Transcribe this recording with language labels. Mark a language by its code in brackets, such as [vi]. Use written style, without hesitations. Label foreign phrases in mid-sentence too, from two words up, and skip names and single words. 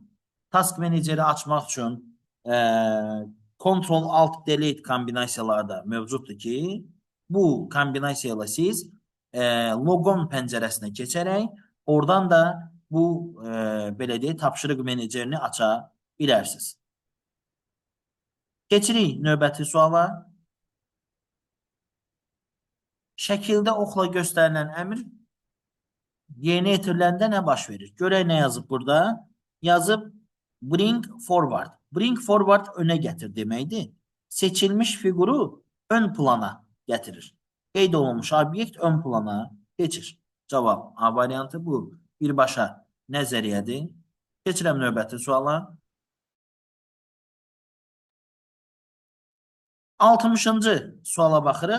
[az] Task Manager'i açmaq üçün Ctrl, Alt, Delete kombinasiyalarda mövcuddur ki, bu kombinasiyayla siz logon pəncərəsinə keçərək oradan da bu belə deyək, tapşırıq menecerini aça bilərsiniz. Keçirik növbəti suala. Şəkildə oxla göstərilən əmr yerinə yetiriləndə nə baş verir? Görək nə yazıb burada? Yazıb [en] bring forward. Bring forward [az] önə gətir deməkdir. Seçilmiş fiquru ön plana gətirir. Qeyd olunmuş obyekt ön plana keçir. Cavab A variantı bu. Birbaşa nəzəriyyədir. Keçirəm növbəti suala. 60-cı suala baxırıq.